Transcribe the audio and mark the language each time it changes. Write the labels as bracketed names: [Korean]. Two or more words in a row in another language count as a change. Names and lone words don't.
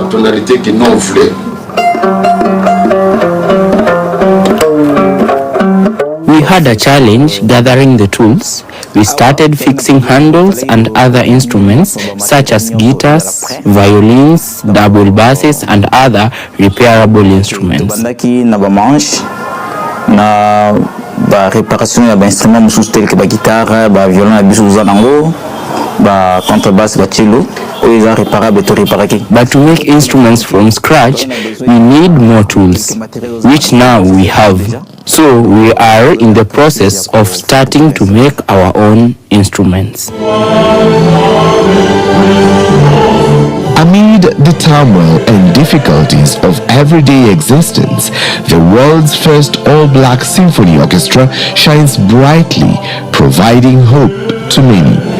[English] We had a challenge gathering the tools. We started fixing handles and other instruments such as guitars, violins, double basses and other repairable instruments. [Lingala] Na réparation ya instrument mususu [French] tel que guitare, violon [Lingala] na biso uza nango, contrebasse, cello, oyo eza réparable to réparaki. [English] But to make instruments from scratch, we need more tools, which now we have. So we are in the process of starting to make our own instruments. Amid the turmoil and difficulties of everyday existence, the world's first all-black symphony orchestra shines brightly, providing hope to many.